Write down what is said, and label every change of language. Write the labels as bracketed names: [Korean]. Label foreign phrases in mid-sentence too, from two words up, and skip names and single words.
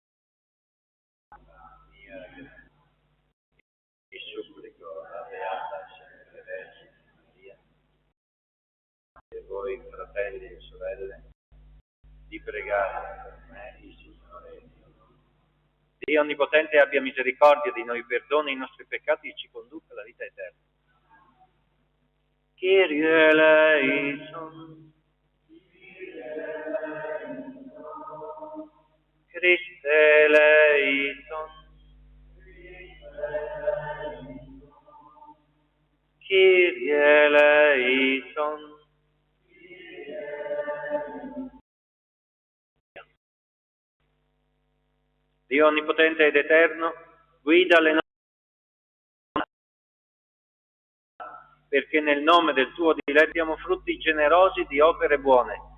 [Italian] vi supplico la Beata Sempre Vergine Maria e voi fratelli e sorelle di pregare per me il Signore Dio Onnipotente abbia misericordia di noi, perdoni i nostri peccati e ci conduca alla vita eterna. [Greek] Κύριε ελέησον, Χριστέ ελέησον, Κύριε ελέησον. [Italian] Dio Onnipotente ed Eterno, guida le nostre perché nel nome del tuo diletto diamo frutti generosi di opere buone.